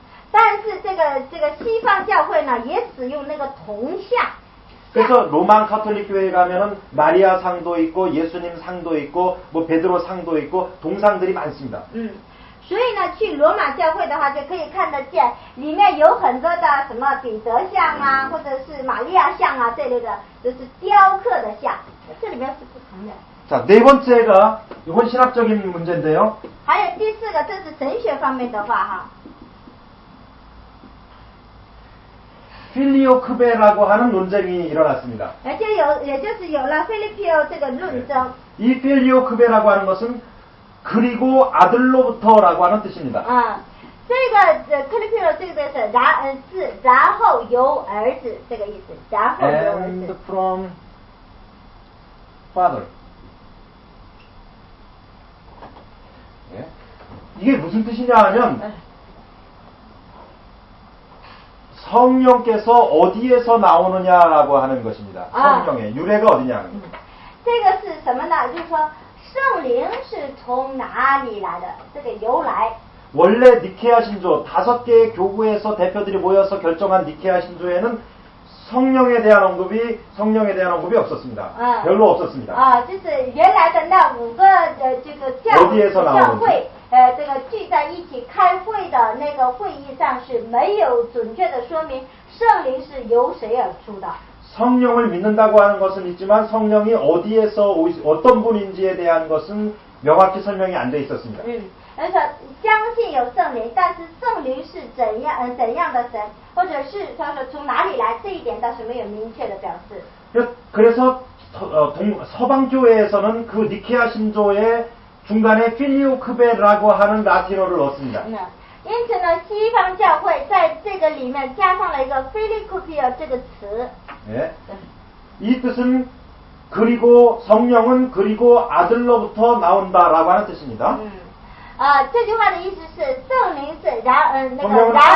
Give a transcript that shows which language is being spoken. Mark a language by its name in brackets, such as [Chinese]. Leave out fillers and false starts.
[Chinese] 但是这个西方教会呢，也使用那个铜像。 [Korean] 그래서 로만 카톨릭 교회에 가면은 마리아 상도 있고 예수님 상도 있고 뭐 베드로 상도 있고 동상들이 많습니다. [Chinese] 所以呢，去罗马教会的话，就可以看得见里面有很多的什么彼得像啊，或者是玛利亚像啊这类的，就是雕刻的像，这里面是不同的。 [Korean] 자, 네 번째가 이건 신학적인 문제인데요. [Chinese] 还有第4个，这是神学方面的话哈。 [Korean] 필리오크베라고 하는 논쟁이 일어났습니다. [Chinese] 也就是有了菲利皮欧这个论争。 [Korean] 이 필리오크베라고 하는 것은 그리고 아들로부터라고 하는 뜻입니다. [Chinese] 这个菲利皮欧这个是然后由儿子这个意思，然后由儿 [English] And [Chinese] 子。 [English] from father. [Korean] 예? 이게 무슨 뜻이냐 하면 성령께서 어디에서 나오느냐라고 하는 것입니다. 성령의 유래가 어디냐. [Chinese] 这个是什么呢？就是说圣灵是从哪里来的？这个由来。 [Korean] 원래 니케아 신조 5개의 교구에서 대표들이 모여서 결정한 니케아 신조에는 성령에 대한 언급이 없었습니다. 별로 없었습니다. [Chinese] 就是原来的那5个这个教会，这个聚在一起开会的那个会议上是没有准确的说明圣灵是由谁而出的。 [Korean] 성령을 믿는다고 하는 것은 있지만 성령이 어디에서 어떤 분인지에 대한 것은 명확히 설명이 안 돼 있었습니다. [Chinese] 而且相信有圣灵，但是圣灵是怎样的神，或者是他说从哪里来，这一点倒是没有明确的表示。 [Korean] 그래서 서방 교회에서는 그 니케아 신조의 중간에 필리오크베라고 하는 라틴어를 넣습니다. [Chinese] 因此呢，西方教会在这个里面加上了一个菲利库皮尔这个词。 [Korean] 예. 이 뜻은 그리고 성령은 그리고 아들로부터 나온다라고 하는 뜻입니다. [Chinese] 这句话的意思是圣灵是然后